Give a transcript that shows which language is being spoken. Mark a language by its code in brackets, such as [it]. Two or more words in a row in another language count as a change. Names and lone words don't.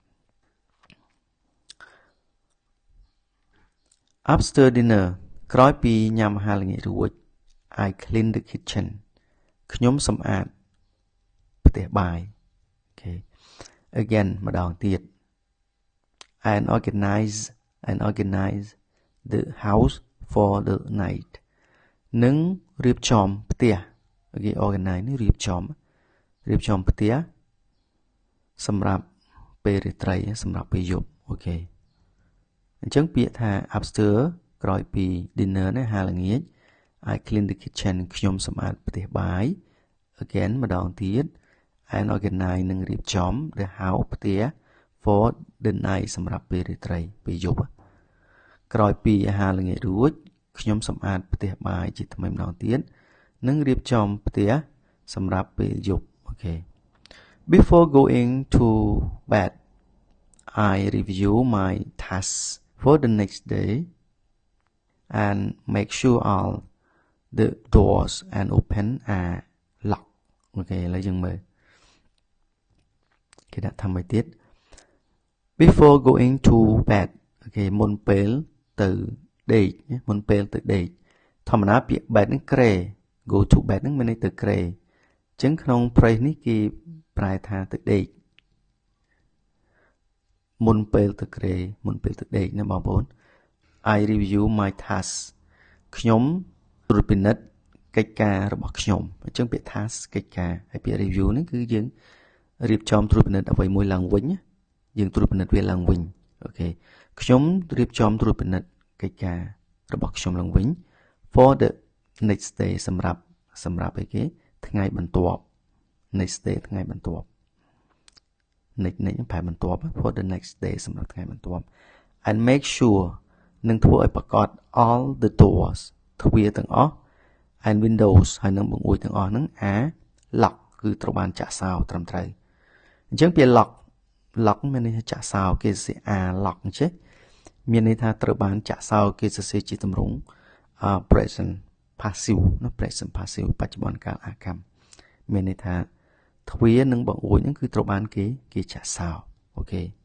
[en] after dinner [km] ក្រោយពីញ៉ាំអាហារល្ងាចរួច [en] I clean the [km] kitchen ខ្ញុំសម្អាតផ្ទះបាយអូខេ again ម្ដងទៀត [en] and organize the house for the night [km] នឹងរៀបចំផ្ទះអូខេ organize នេះរៀបចំផ្ទះសម្រាប់ពេលរាត្រីសម្រាប់ ពេលយប់អូខេអញ្ចឹងពាក្យថា after ក្រោយពី dinner ណាអាហារល្ងាច [en] I clean the kitchen [km] ខ្ញុំសម្អាតផ្ទះបាយ again ម្ដង ទៀត [en] and organize [km] នឹងរៀបចំ [en] the house [km] ផ្ទះ [en] for the night [km] សម្រាប់ពេលរាត្រីពេលយ ប់ក្រោយពីអាហារល្ងាចរួចខ្ញុំសម្អាតផ្ទះបាយជាថ្មីម្ដងទៀតនិងរៀបចំផ្ទះសម្រាប់ពេលយប់អូខេ [en] Before going to bed I review my tasks for the next day and make sure all the doors and open are locked [km] អូខេឥឡូវយើងមើល គេដាក់ថាម៉េចទៀត [en] Before going to bed [km] អូខេមុនពេលទៅដេកមុនពេលទៅដេកធម្មតាពាក្យ bed ហ្នឹងក្រេ [en] go to bed [km] ហ្នឹងមានន័យទៅក្រេអញ្ចឹងក្នុង phrase នេះគេប្រែថាទៅដេក មុនពេលទៅក្រេមុនពេលទៅដេកណាបងប្អូន [en] I review my tasks [km] ខ្ញុំត្រួតពិនិត្យកិច្ចការរបស់ខ្ញុំអញ្ចឹងពាក្យ task កិច្ចការហើយពាក្យ review នេះគឺយើងរៀបចំត្រួតពិនិត្យអ្វី មួយឡើងវិញយើងត្រួតពិនិត្យវាឡើងវិញអូខេខ្ញុំរៀបចំត្រួតពិនិត្យកិច្ចការរបស់ខ្ញុំឡើងវិញ [en] for the next day [km] សម្រាប់អីគេថ្ងៃ បន្ទាប់ [en] next day [km] ថ្ងៃបន្ទាប់ next ប្រែបន្ទាប់ [en] for the next day [km] សម្រាប់ថ្ងៃបន្ទាប់ [en] and make sure [km] នឹងធ្វើឲ្យប្រក ប [en] all the doors [km] ទ្វារទាំងអស់ [en] and windows [km] ហើយនឹងបង្អួចទាំងអស់ហ្នឹងlock គឺត្រូវបានចាក់សោត្រឹមត្រូវអញ្ចឹងពាក្យ lock មានន័យថាចាក់សោគេសរសេរ lock អញ្ចឹងមានន័យថាត្រូវបានចាក់សោគេសរសេរជាទម្រង់ [en] present passive [km] ណា [en] present passive [km] បច្ចុប្បន្នកាលអាកម្មមានន័យថាទ្វារនិងបង្អួចហ្នឹងគឺត្រូវបានគេចាក់សោអូខេឥ